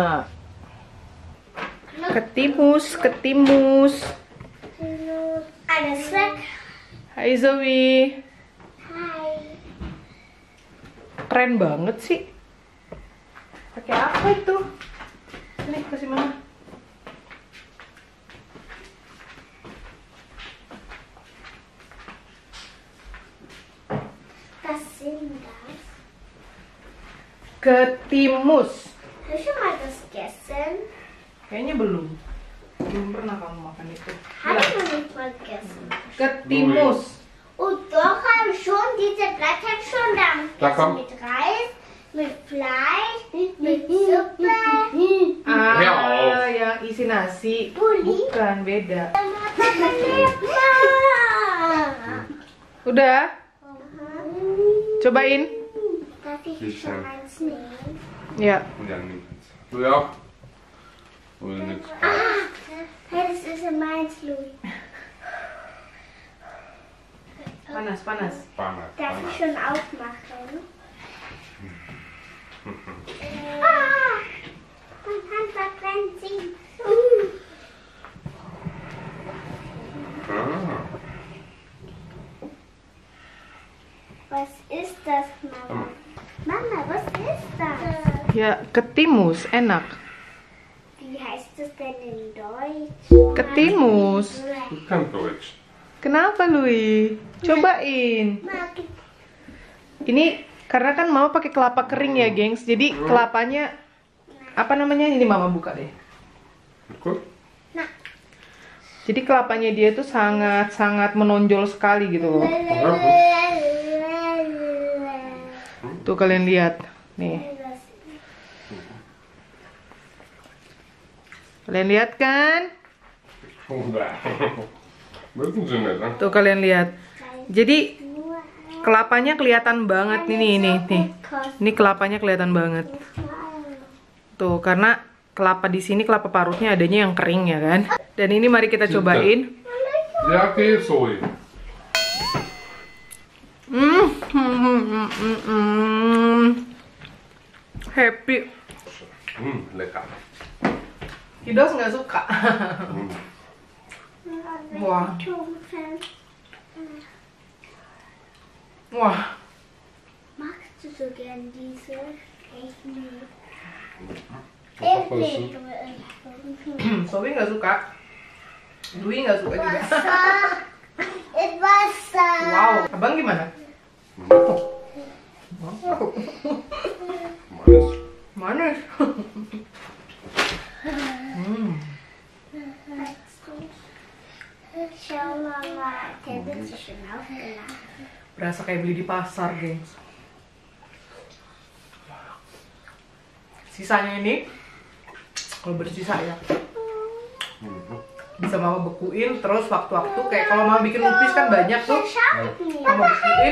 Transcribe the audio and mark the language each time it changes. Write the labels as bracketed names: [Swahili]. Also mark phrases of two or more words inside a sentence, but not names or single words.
[Indonesian] Ketimus. Ada snack. Hai Zoe. Hai. Keren banget sih. Pakai apa itu? Ini kasih mama. [German] Was sind das? Ketimus. Hast du schon mal das gegessen? [Indonesian] Kayaknya belum. Belum pernah kamu makan itu. [German] Habe [Indonesian] Bilang. [German] ich noch nicht mal gegessen. Ketimus. Und doch habe ich schon diese Blätter schon da Da gegessen. komm. Mit Reis, mit Fleisch, mit Suppe. Hör auf. [Indonesian] Yang isi nasi. Buli. Bukan, beda. [German] Papa lecker. [Indonesian] Udah? Cobain. [German] Darf ich Sicher. schon eins nehmen? [Indonesian] Ya. [German] Ja, nimm eins. Du ja? Oder nix? Hey, das ist ja meins, Louis. [Indonesian] Panas, panas. Panas, [German] Darf ich [Indonesian] panas. [German] schon aufmachen? Ah, mein Hand verbrennt sich. Ah. Was ist das, Mama? Mama, was ist das? [Indonesian] Ya, ketimus, enak. [German] Wie heißt das denn in Deutsch? Ketimus. Ich kann Deutsch. [Indonesian] Kenapa, Lui? Cobain. [German] Mag [Indonesian] Ini karena kan mama pakai kelapa kering ya, gengs. Jadi kelapanya apa namanya? Ini mama buka deh. Gut? Jadi kelapanya dia tuh sangat menonjol sekali gitu loh. Tuh kalian lihat. Nih. Kalian lihat kan? [German] Wissen Sie nicht, ne? [Indonesian] Tuh kalian lihat. Jadi kelapanya kelihatan banget ini nih. Ini kelapanya kelihatan banget. Tuh, karena kelapa di sini kelapa parutnya adanya yang kering ya kan. Dan ini mari kita cobain. [German] Ja, geht so. [English] Happy. [German] Lecker. [Indonesian] Kidos nggak suka. Wah. Wah. [German] Magst du so gern diese? Ich nicht. [Indonesian] Apa sih? Sobi nggak suka. Dwi nggak suka juga. [German] It Wasser. [Indonesian] Wow. Abang gimana? Manis. Manis. [German] Schau Mama, der wird sich schon aufgeladen. [Indonesian] Berasa kayak beli di pasar, gengs. Sisanya ini, kalau bersisa ya, bisa mama bekuin. Terus waktu-waktu kayak kalau mama bikin lupis kan banyak tuh, mama bekuin.